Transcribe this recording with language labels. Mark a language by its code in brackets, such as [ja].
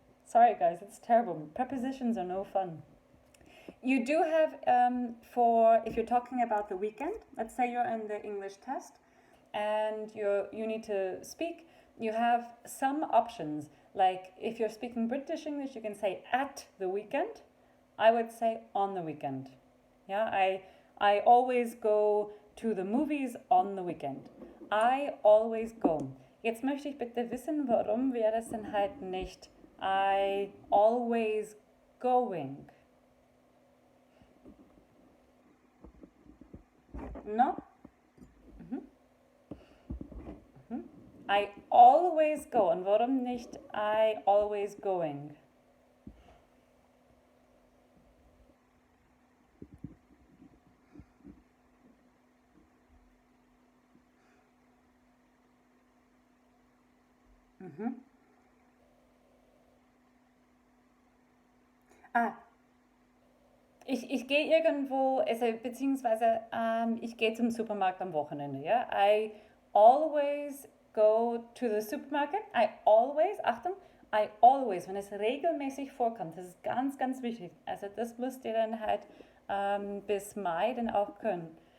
[en] Sorry guys, it's terrible. Prepositions are no fun. You do have, if you're talking about the weekend, let's say you're in the English test and you need to speak, you have some options. Like if you're speaking British English, you can say at the weekend. I would say on the weekend. Yeah, I always go to the movies on the weekend. I always go. [de] Jetzt möchte ich bitte wissen, warum wäre es denn halt nicht [en] I always going? No? I always go. [de] Und warum nicht [en] I always going? [de] Ah, ich gehe irgendwo, also beziehungsweise ich gehe zum Supermarkt am Wochenende, ja. [en] I always go to the supermarket. I always, [de] Achtung, I always, wenn es regelmäßig vorkommt, das ist ganz, ganz wichtig. Also das müsst ihr dann halt bis Mai dann auch können.